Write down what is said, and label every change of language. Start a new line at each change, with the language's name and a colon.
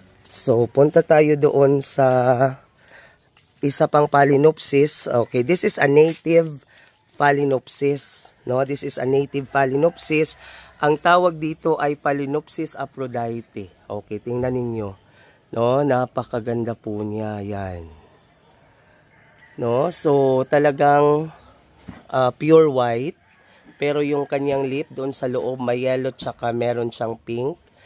Filipino: So punta tayo doon sa isa pang Phalaenopsis.
English: Okay, this is a native Phalaenopsis, no? This is a native Phalaenopsis.
Filipino: Ang tawag dito ay Phalaenopsis aphrodite. Okay, tingnan ninyo. No, napakaganda po niya, yan. No, so talagang pure white, pero yung kanyang lip doon sa loob may yellow tsaka meron siyang pink.